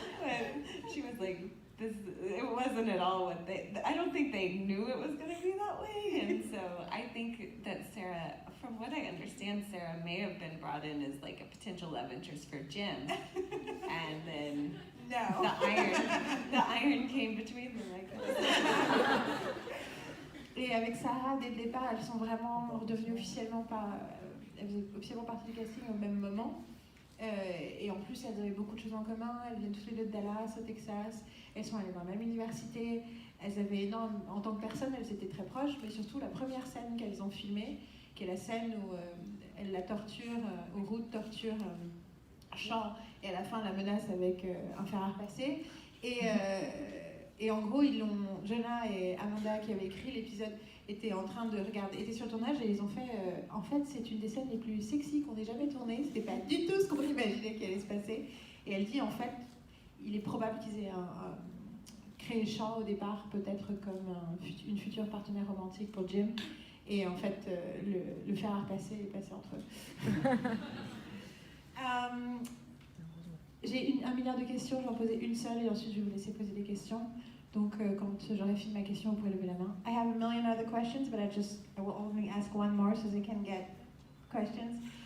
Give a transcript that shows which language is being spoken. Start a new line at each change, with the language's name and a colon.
English: But she was like, it wasn't at all what I don't think they knew it was going to be that way. And so I think that Sarah, from what I understand, Sarah may have been brought in as like a potential love interest for Jim. And then no. the iron came between them like that.
French: Et avec Sarah, dès le départ, elles sont vraiment redevenues officiellement elles faisaient officiellement partie du casting au même moment. Et en plus, elles avaient beaucoup de choses en commun. Elles viennent toutes les deux de Dallas, au Texas. Elles sont allées dans la même université. Elles avaient en tant que personnes, elles étaient très proches. Mais surtout, la première scène qu'elles ont filmée, qui est la scène où elle la torture, où Ruth torture Shaw, et à la fin la menace avec un fer à repasser. Et en gros, Jonah et Amanda, qui avaient écrit l'épisode, étaient sur le tournage, et ils ont fait, en fait, c'est une des scènes les plus sexy qu'on ait jamais tournées. C'était pas du tout ce qu'on imaginait qu'il allait se passer. Et elle dit, en fait, il est probable qu'ils aient créé Shaw au départ, peut-être comme une future partenaire romantique pour Jim. Et en fait, le fer à repasser est passé entre eux. J'ai 1 milliard de questions, je vais en poser une seule et ensuite je vais vous laisser poser des questions. Donc quand j'aurai fini ma question, vous pouvez lever la main.
English: I have 1 million other questions, but I will only ask one more so they can get questions.